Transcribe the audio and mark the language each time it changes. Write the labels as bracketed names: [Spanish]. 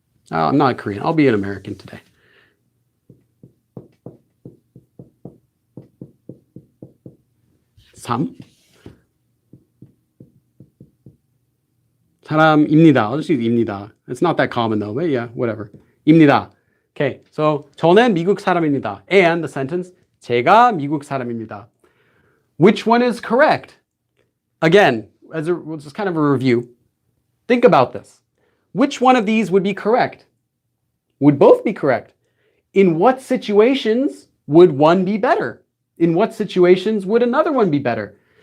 [English] I'm not Korean. I'll be an American today. [Korean] 사람입니다. [English] I'll just use [Korean] 입니다. [English] It's not that common though, but yeah, whatever. [Korean] 입니다. [English] Okay, so [Korean] 저는 미국 사람입니다. [English] And the sentence, [Korean] 제가 미국 사람입니다. [English] Which one is correct? Again, just kind of a review. Think about this. Which one of these would be correct? Would both be correct? In what situations would one be better? In what situations would another one be better?